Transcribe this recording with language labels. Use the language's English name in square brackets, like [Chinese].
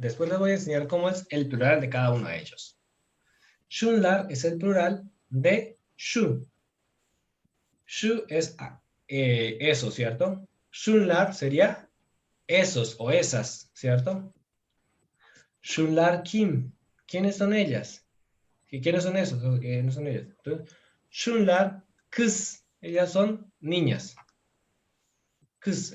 [Spanish] Después les voy a enseñar cómo es el plural de cada uno de ellos. Şunlar es el plural de şu. Şu es eso, ¿cierto? Şunlar sería esos o esas, ¿cierto? [Turkish] Şunlar kim? [Spanish] ¿Quiénes son ellas? ¿Quiénes son esos? ¿Quiénes son ellas? Entonces, [Turkish] şunlar kız. [Spanish] Ellas son niñas. Kız.